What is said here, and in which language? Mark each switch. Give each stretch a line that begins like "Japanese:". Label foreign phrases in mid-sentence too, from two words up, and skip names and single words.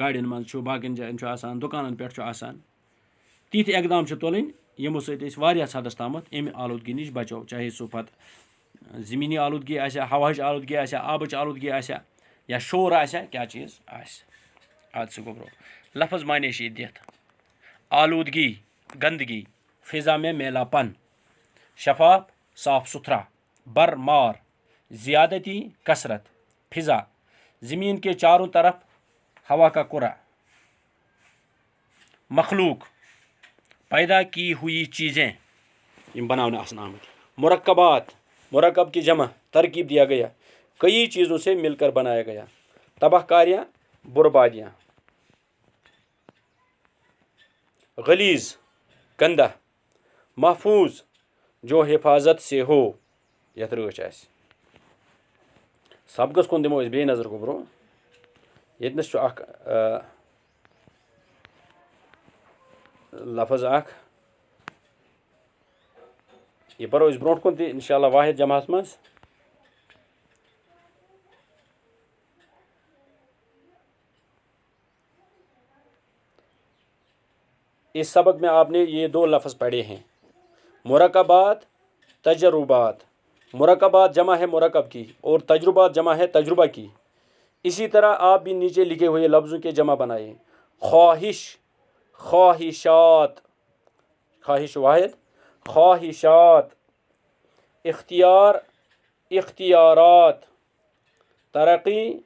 Kashmiri: گاڑٮ۪ن منٛز چھُ باقین جاین چھُ آسان دُکانن پٮ۪ٹھ چھُ آسان تِتھۍ اقدام چھِ تُلٕنۍ یِمو سۭتۍ أسۍ واریاہ حدس تامتھ اَمہِ آلودگی نِش بچو چاہے سُہ پتہٕ زٔمیٖنی آلودگی آسہِ ہا ہوہٕچ آلودگی آسہِ ہا آبٕچ آلودگی آسہِ ہا یا شور آسہِ ہا کیٛاہ چیٖز آسہِ اَدٕ سا گوٚو برٛونٛہہ لفظ مانے چھِ یہِ دِتھ
Urdu: آلودگی گنٛدگی فضا میں میلا پن شفاف صاف ستھرا بر مار زیادتی کثرت فضا زمین کے چاروں طرف ہوا کا کرا مخلوق پیدا کی ہوئی چیزیں
Kashmiri: یم بنانے آسن آمٕتۍ
Urdu: مرکبات مرکب کی جمع ترکیب دیا گیا کئی چیزوں سے مل کر بنایا گیا تباہ کاریاں بربادیاں غلیظ گندا محفوظ جو حفاظت سے ہو
Kashmiri: یتھ رٲچھ آسہِ سبقس کُن دِمو أسۍ بیٚیہِ نظر گوٚو برٛونٛہہ ییٚتنس چھُ اکھ لفظ اکھ یہِ پرو أسۍ برٛونٛٹھ کُن تہِ
Arabic: انشاء اللہ
Kashmiri: واحد جماعس منٛز
Urdu: اس سبق میں آپ نے یہ دو لفظ پڑھے ہیں مرکبات تجربات مرکبات جمع ہے مرکب کی اور تجربات جمع ہے تجربہ کی اسی طرح آپ بھی نیچے لکھے ہوئے لفظوں کے جمع بنائیں خواہش خواہشات خواہش واحد خواہشات اختیار اختیارات ترقی